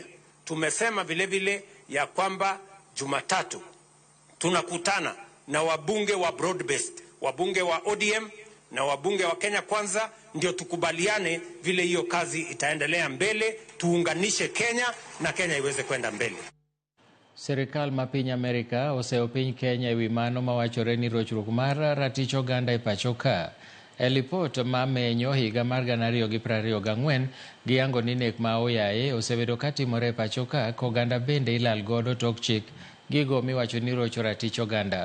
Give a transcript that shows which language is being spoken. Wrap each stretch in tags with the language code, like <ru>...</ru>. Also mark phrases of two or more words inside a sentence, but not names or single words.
<sw>Tumesema vile vile ya kwamba Jumatatu tunakutana na wabunge wa broad-based, wabunge wa ODM na wabunge wa Kenya Kwanza, ndio tukubaliane vile hiyo kazi itaendelea mbele, tuunganishe Kenya na Kenya iweze kwenda mbele.</sw> <luo>Serikal ma piny Amerika oseo piny Kenya ewi mano mawachore ni rochruok mar ratich oganda e pachoka. E lipot ma menyo higa mar 2024 giyango ni nek ma oyaye osebedo katimore e pachoka koganda bende ilal godo tok chik gigo miwacho ni rocho ratich oganda.</luo>